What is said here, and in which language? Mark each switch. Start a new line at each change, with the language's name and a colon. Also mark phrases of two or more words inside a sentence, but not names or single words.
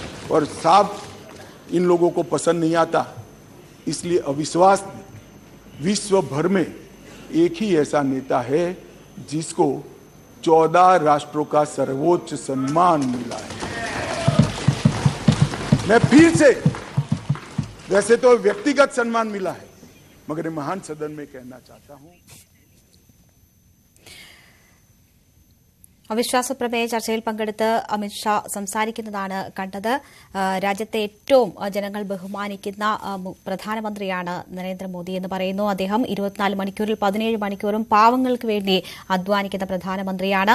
Hindi: और साहब, इन लोगों को पसंद नहीं आता, इसलिए अविश्वास विश्व भर में एक ही ऐसा नेता है जिसको 14 राष्ट्रों का सर्वोच्च सम्मान मिला है। मैं फिर से, वैसे तो व्यक्तिगत सम्मान मिला है, मगर महान सदन में कहना चाहता हूं,
Malayalam: അവിശ്വാസ പ്രമേയ ചർച്ചയിൽ പങ്കെടുത്ത് അമിത്ഷാ സംസാരിക്കുന്നതാണ് കണ്ടത്. രാജ്യത്തെ ഏറ്റവും ജനങ്ങൾ ബഹുമാനിക്കുന്ന പ്രധാനമന്ത്രിയാണ് നരേന്ദ്രമോദി എന്ന് പറയുന്നു. അദ്ദേഹം 24 മണിക്കൂറിൽ 17 മണിക്കൂറും പാവങ്ങൾക്ക് വേണ്ടി അധ്വാനിക്കുന്ന പ്രധാനമന്ത്രിയാണ്.